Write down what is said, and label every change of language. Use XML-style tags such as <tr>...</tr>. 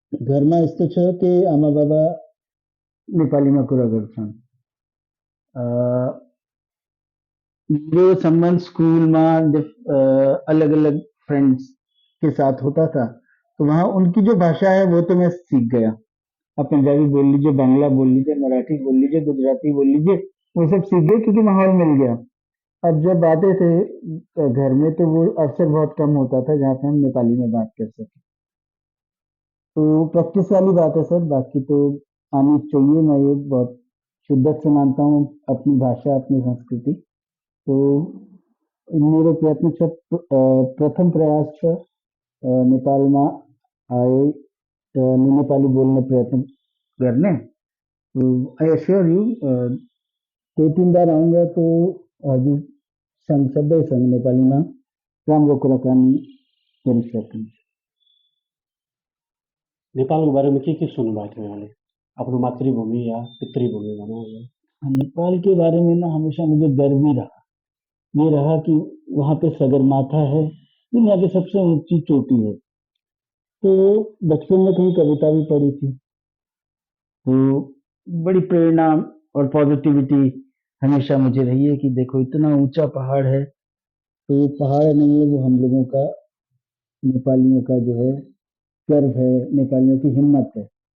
<ne>घरमा यस्तो छ कि आमा बाबा नेपालीमा कुरा गर्छन्।</ne> <hi>मेरो संबंध स्कूलमा अलग अलग फ्रेंड्स के साथ होता था, तो वहाँ उनकी जो भाषा है वो तो मैं सीख गया। आप पंजाबी बोल लीजिए, बांग्ला बोल लीजिए, मराठी बोल लीजिए, गुजराती बोल लीजिए, वो सब सीख गए क्योंकि माहौल मिल गया। अब जब आते थे घर में तो वो अवसर बहुत कम होता था जहाँ पे हम नेपाली में बात कर सकें। तो प्रैक्टिस वाली बात है सर, बाकी तो आनी चाहिए। मैं ये बहुत शिद्दत से मानता हूँ अपनी भाषा, अपनी संस्कृति।</hi> <ne>तो मेरो प्रयत्न छ प्रथम प्रयास छ नेपालमा आए नेपाली बोल्ने प्रयत्न गर्ने। तो</ne> <en>I assure you</en> <hi>2-3 बार आऊँगा</hi> <ne>तो हजुरसँग सबैसँग नेपालीमा राम्रो कुराकानी गरिसकिन्छ। नेपालको बारेमा के सुन्नुभएको थियो यहाँले? आफ्नो मातृभूमि या पितृभूमि भनौँ न।</ne> <hi>नेपाल के बारे में ना हमेशा मुझे गर्व ही रहा। ये रहा कि वहाँ पे सगरमाथा है, दुनिया की सबसे ऊंची चोटी है। तो बचपन में कहीं कविता भी पढ़ी थी, तो बड़ी प्रेरणा और पॉजिटिविटी हमेशा मुझे रही है कि देखो इतना ऊंचा पहाड़ है, तो ये पहाड़ नहीं है, वो हम लोगों का, नेपालियों का जो है गर्व है, नेपालियों की हिम्मत है।</hi>